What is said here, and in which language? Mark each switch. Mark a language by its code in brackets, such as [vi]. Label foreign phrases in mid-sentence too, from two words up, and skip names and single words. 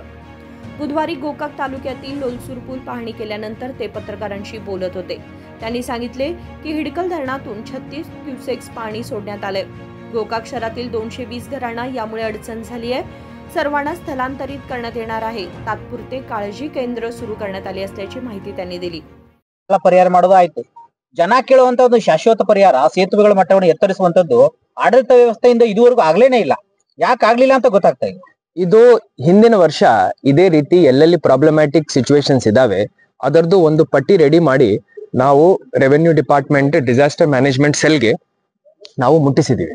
[mr] बुधवारी गोकाक तालुक्यातील लोलसूर पूल पाहणी केल्यानंतर ते पत्रकारांशी बोलत होते। त्यांनी सांगितले की हिडकल धरणातून 36 क्युसेक्स पाणी सोडण्यात आले। गोकाक शहरातील 220 घरांना यामुळे अडचण झाली आहे। सर्वांना स्थलांतरित करण्यात येणार आहे। तात्पुरते काळजी केंद्र सुरू करण्यात आले असल्याची माहिती त्यांनी दिली। [kn] ಪರಿಹಾರ ಮಾಡೋದು ಆಯ್ತು। ಜನ ಕೇಳುವಂತ ಒಂದು ಶಾಶ್ವತ ಪರಿಹಾರ ಸೇತುವೆಗಳ ಮಟ್ಟವನ್ನು ಎತ್ತರಿಸುವಂತದ್ದು ಆಡಳಿತ ವ್ಯವಸ್ಥೆಯಿಂದ ಇದುವರೆಗೂ ಆಗ್ಲೇನೇ ಇಲ್ಲ। ಯಾಕೆ ಆಗ್ಲಿಲ್ಲ ಅಂತ ಗೊತ್ತಾಗ್ತಾ ಇಲ್ಲ। ಇದು ಹಿಂದಿನ ವರ್ಷ ಇದೇ ರೀತಿ ಎಲ್ಲೆಲ್ಲಿ [en] problematic situations [kn] ಇದಾವೆ ಅದರದ್ದು ಒಂದು ಪಟ್ಟಿ ರೆಡಿ ಮಾಡಿ ನಾವು [en] revenue department disaster management [kn] ಸೆಲ್ಗೆ ನಾವು ಮುಟ್ಟಿಸಿದೀವಿ।